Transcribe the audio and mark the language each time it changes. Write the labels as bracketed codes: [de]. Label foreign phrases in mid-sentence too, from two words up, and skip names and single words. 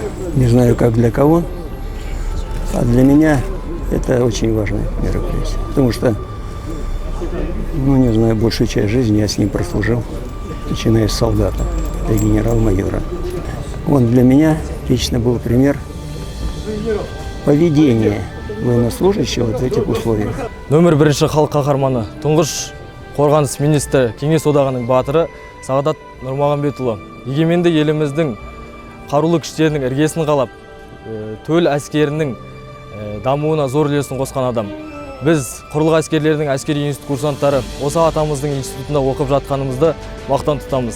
[ru] Не знаю, как для кого, а для меня это очень важное мероприятие. Потому что, ну, не знаю, большую часть жизни я с ним прослужил, начиная с солдата до генерал-майора. Он для меня лично был пример поведения военнослужащего в этих условиях. [kk] Нөмір бірінші халық қаһарманы, тұңғыш қорғаныс министрі, Кеңес одағының батыры Сағадат Нұрмағанбетұлы. Егеменді еліміздің қарулы күштерінің іргесін қалап, төл әскерінің дамуына зор үлесін қосқан адам. Біз құрлық әскерлерінің әскери институт курсанттары осы атамыздың институтында оқып жатқанымызды мақтан тұтамыз.